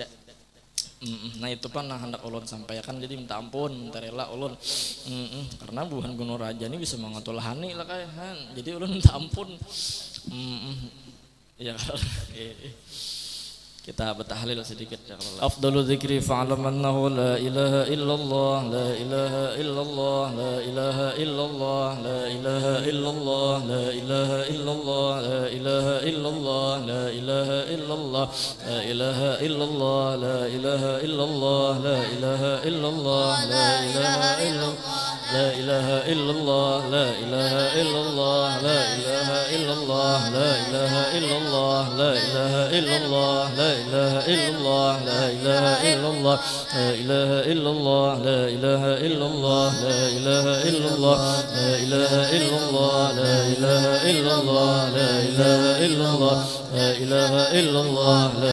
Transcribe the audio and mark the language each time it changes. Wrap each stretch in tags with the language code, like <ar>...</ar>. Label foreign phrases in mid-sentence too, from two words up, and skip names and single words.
<bjn>Nah itu pan hendak ulun sampaikan, jadi minta ampun minta rela ulun karena buhan Gunung Raja ini bisa mengatul hani lah kayak jadi ulun minta ampun.</bjn> <id>Ya kita bertahlil sedikit</id> <ar>يا الله. أفضل الذكر فاعلم أنه لا إله إلا الله لا إله إلا الله لا إله إلا الله لا إله إلا الله لا إله إلا الله لا إله إلا الله لا إله إلا الله لا إله إلا الله لا إله إلا الله لا إله إلا الله لا إله إلا الله لا إله إلا الله لا إله إلا الله لا إله إلا الله. الله لا إله إلا الله لا إله إلا الله لا إله إلا الله لا إله إلا الله لا إله إلا الله لا إله إلا الله لا إله إلا الله لا إله إلا الله لا إله إلا الله لا إله إلا الله لا إله إلا الله.</ar>